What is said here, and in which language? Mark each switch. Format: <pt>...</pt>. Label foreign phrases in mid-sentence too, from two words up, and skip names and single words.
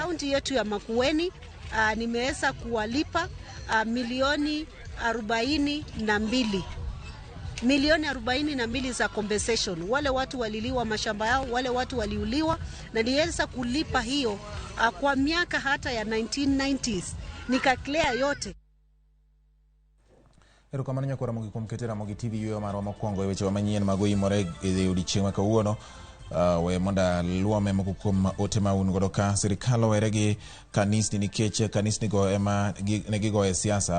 <sw>Kaunti yetu ya Makueni nimeweza kuwalipa milioni 42 milioni 42 za compensation. Wale watu waliliwa mashamba yao, wale watu waliuliwa, na niliweza kulipa hiyo kwa miaka hata ya 1990s. Nikaclear yote.</sw> <luo>Erokamano nyako Ramogi kuom keto Ramogi TV yueyo marwa mokwongo e weche manyien mag oimore e odiechieng' ma kawuono. We monda luome moko kuom ote ma un godo ka. Sirikal owere gi kanisni nikech kanisni go ema ne gigoye siasa.</luo>